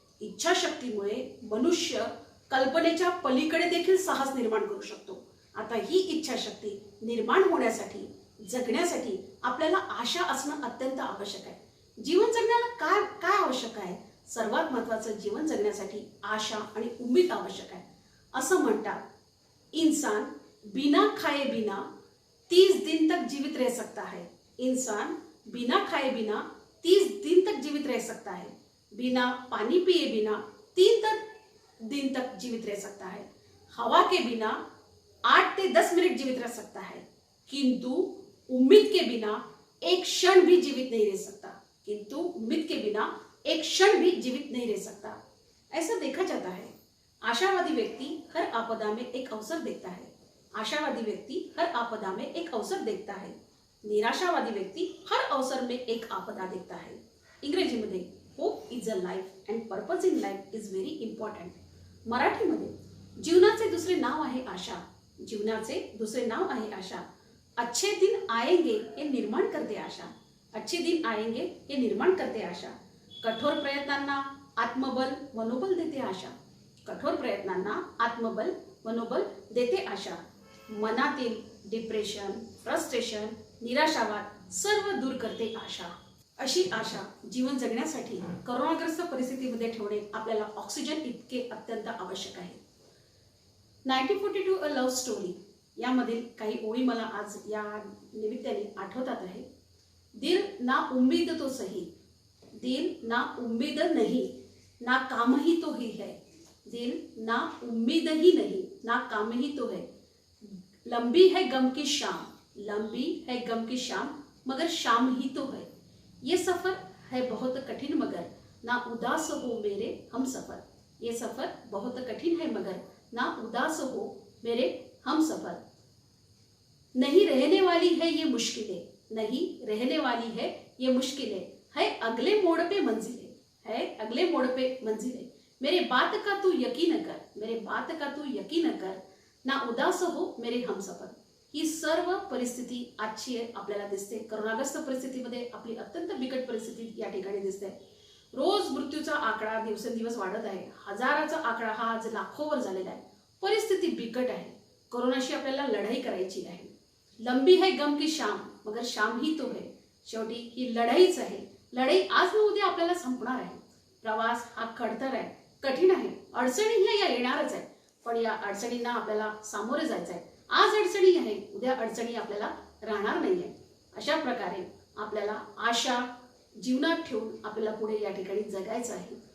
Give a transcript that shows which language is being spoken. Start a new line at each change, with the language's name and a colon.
Marathi: इच्छाशक्तीमुळे मनुष्य कल्पनेच्या पलीकडे देखील साहस निर्माण करू शकतो. आता ही इच्छाशक्ती निर्माण होण्यासाठी, जगण्यासाठी आपल्याला आशा असणं अत्यंत आवश्यक आहे. जीवन जगण्याला काय काय आवश्यक आहे? सर्वात महत्त्वाचं जीवन जगण्यासाठी आशा आणि उम्मीद आवश्यक आहे. असं म्हणतात,
Hindi: इंसान बिना खाए बिना 30 दिन तक जीवित रह सकता है. इंसान बिना खाए बिना 30 दिन तक जीवित रह सकता है. बिना पानी पिए बिना 3 दिन तक जीवित रह सकता है. हवा के बिना 8 से 10 मिनट जीवित रह सकता है. किंतु उम्मीद के बिना एक क्षण भी जीवित नहीं रह सकता. किंतु उम्मीद के बिना एक क्षण भी जीवित नहीं रह सकता. ऐसा देखा जाता है, आशावादी व्यक्ति हर आपदा में एक अवसर देखता है. आशावादी व्यक्ति हर आपदा में एक अवसर देखता है. निराशावादी व्यक्ति हर अवसर में एक आपदा देखता है.
Marathi: इंग्रजीमध्ये
English: Hope is a life and purpose in life is very important.
Marathi: मराठीमध्ये जीवनाचे दुसरे नाव आहे आशा. जीवनाचे दुसरे नाव आहे आशा.
Hindi: अच्छे दिन आएंगे
Marathi: हे निर्माण करते आशा. अच्छे दिन आएंगे हे निर्माण करते आशा. कठोर प्रयत्नांना आत्मबल मनोबल देते आशा. कठोर प्रयत्नांना आत्मबल मनोबल देते आशा. मनातील डिप्रेशन, फ्रस्ट्रेशन, निराशावाद सर्व दूर करते आशा. अशी आशा जीवन जगण्यासाठी करोनाग्रस्त परिस्थितीमध्ये ठेवणे आपल्याला ऑक्सिजन इतके अत्यंत आवश्यक आहे. 1942 अ लव्ह स्टोरी यामधील काही ओळी मला आज या निमित्ताने आठवतात आहे.
Hindi: दिल ना उम्मीद तो सही, दिल ना उम्मीद नहीं, ना काम ही तो ही है. दिल ना उम्मीद ही नहीं, ना काम ही तो है. लंबी है गम की शाम, लंबी है गम की शाम, मगर शाम ही तो है. ये सफर है बहुत कठिन मगर ना उदास हो मेरे हम सफर. ये सफर बहुत कठिन है मगर ना उदास हो मेरे हम सफर. नहीं रहने वाली है ये मुश्किलें, नहीं रहने वाली है ये मुश्किलें, है अगले मोड़ पे मंजिलें, है अगले मोड़ पे मंजिलें. मेरे बात का तू यकीन कर, मेरे बात का तू यकीन कर, ना उदास हो मेरे हम सफर.
Marathi: ही सर्व परिस्थिती आजची आपल्याला दिसते. करोनाग्रस्त परिस्थितीमध्ये आपली अत्यंत बिकट परिस्थिती या ठिकाणी दिसते. रोज मृत्यूचा आकडा दिवसेंदिवस वाढत आहे. हजाराचा आकडा हा आज लाखोवर झालेला आहे. परिस्थिती बिकट आहे. कोरोनाशी आपल्याला लढाई करायची आहे.
Hindi: लंबी है गम की शाम मगर शाम ही तो है.
Marathi: शेवटी ही लढाईच आहे. लढाई आज न उद्या आपल्याला संपणार आहे. प्रवास हा खडतर आहे, कठीण आहे. अडचणी ह्या येणारच आहे, पण या अडचणींना आपल्याला सामोरे जायचं आहे. आज अडचणी आहे, उद्या अडचणी आपल्याला राहणार नाहीये. अशा प्रकारे आपल्याला आशा जीवनात ठेवून आपल्याला पुढे या ठिकाणी जगायचं आहे.